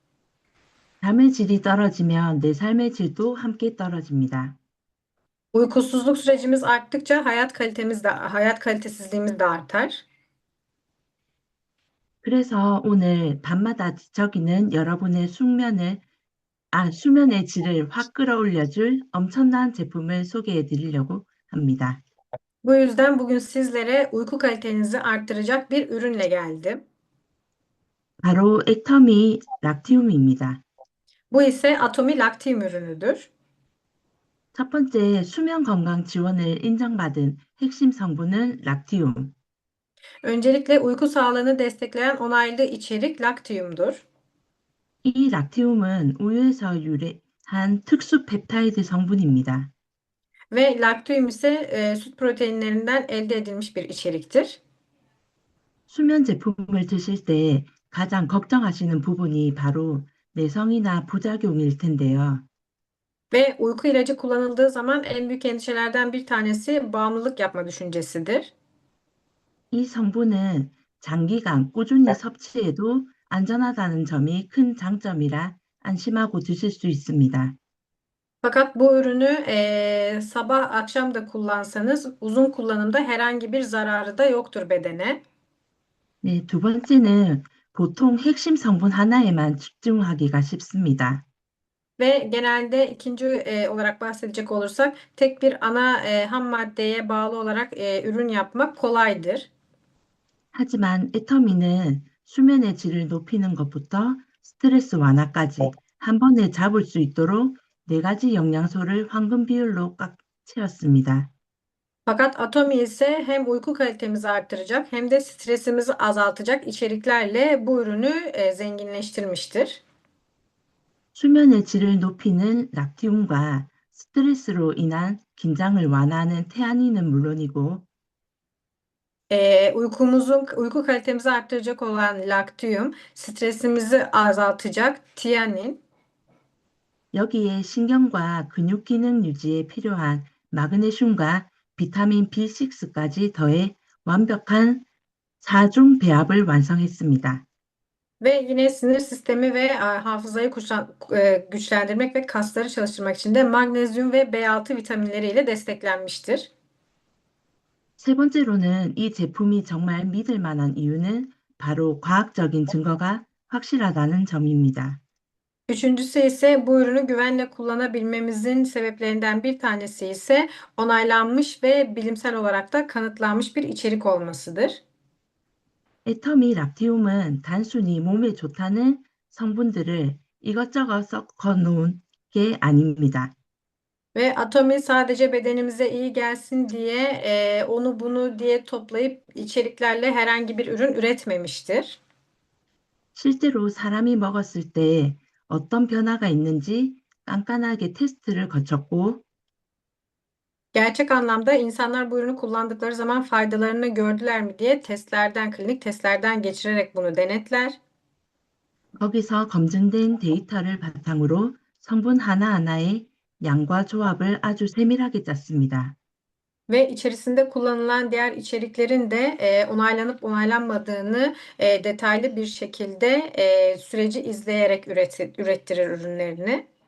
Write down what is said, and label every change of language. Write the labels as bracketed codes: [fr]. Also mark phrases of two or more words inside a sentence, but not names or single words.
[ko] 잠의 질이 떨어지면 내 삶의 질도 함께 떨어집니다. [tr] Uykusuzluk sürecimiz arttıkça hayat kalitesizliğimiz de artar. [ko] 그래서 오늘 밤마다 뒤척이는 여러분의 수면의 질을 확 끌어올려줄 엄청난 제품을 소개해 드리려고 합니다. [tr] Bu yüzden bugün sizlere uyku kalitenizi arttıracak bir ürünle geldim. [ko] 바로 액터미 락티움입니다. [tr] Bu ise Atomi Lactium ürünüdür. [ko] 첫 번째 수면 건강 지원을 인정받은 핵심 성분은 락티움. [tr] Öncelikle uyku sağlığını destekleyen onaylı içerik Lactium'dur. [ko] 이 락티움은 우유에서 유래한 특수 펩타이드 성분입니다. [tr] Ve laktoum ise süt proteinlerinden elde edilmiş bir içeriktir. [ko] 수면 제품을 드실 때 가장 걱정하시는 부분이 바로 내성이나 부작용일 텐데요. [tr] Ve uyku ilacı kullanıldığı zaman en büyük endişelerden bir tanesi bağımlılık yapma düşüncesidir. [ko] 이 성분은 장기간 꾸준히 섭취해도 안전하다는 점이 큰 장점이라 안심하고 드실 수 있습니다. [tr] Fakat bu ürünü sabah akşam da kullansanız uzun kullanımda herhangi bir zararı da yoktur bedene. [ko] 네, 두 번째는 보통 핵심 성분 하나에만 집중하기가 쉽습니다. [tr] Ve genelde ikinci olarak bahsedecek olursak tek bir ana ham maddeye bağlı olarak ürün yapmak kolaydır. [ko] 하지만 애터미는 수면의 질을 높이는 것부터 스트레스 완화까지 한 번에 잡을 수 있도록 네 가지 영양소를 황금 비율로 꽉 채웠습니다. [tr] Fakat Atomi ise hem uyku kalitemizi arttıracak hem de stresimizi azaltacak içeriklerle bu ürünü zenginleştirmiştir. [ko] 수면의 질을 높이는 락티움과 스트레스로 인한 긴장을 완화하는 테아닌은 물론이고 [tr] Uyku kalitemizi arttıracak olan laktium, stresimizi azaltacak tianin [ko] 여기에 신경과 근육 기능 유지에 필요한 마그네슘과 비타민 B6까지 더해 완벽한 4중 배합을 완성했습니다. [tr] ve yine sinir sistemi ve hafızayı güçlendirmek ve kasları çalıştırmak için de magnezyum ve B6 vitaminleriyle desteklenmiştir. [ko] 세 번째로는 이 제품이 정말 믿을 만한 이유는 바로 과학적인 증거가 확실하다는 점입니다. [tr] Üçüncüsü ise bu ürünü güvenle kullanabilmemizin sebeplerinden bir tanesi ise onaylanmış ve bilimsel olarak da kanıtlanmış bir içerik olmasıdır. [ko] 애터미 락티움은 단순히 몸에 좋다는 성분들을 이것저것 섞어 놓은 게 아닙니다. [tr] Ve Atomi sadece bedenimize iyi gelsin diye onu bunu diye toplayıp içeriklerle herhangi bir ürün üretmemiştir. [ko] 실제로 사람이 먹었을 때 어떤 변화가 있는지 깐깐하게 테스트를 거쳤고 [tr] Gerçek anlamda insanlar bu ürünü kullandıkları zaman faydalarını gördüler mi diye klinik testlerden geçirerek bunu denetler. [ko] 거기서 검증된 데이터를 바탕으로 성분 하나하나의 양과 조합을 아주 세밀하게 짰습니다. [tr] Ve içerisinde kullanılan diğer içeriklerin de onaylanıp onaylanmadığını detaylı bir şekilde süreci izleyerek ürettirir ürünlerini.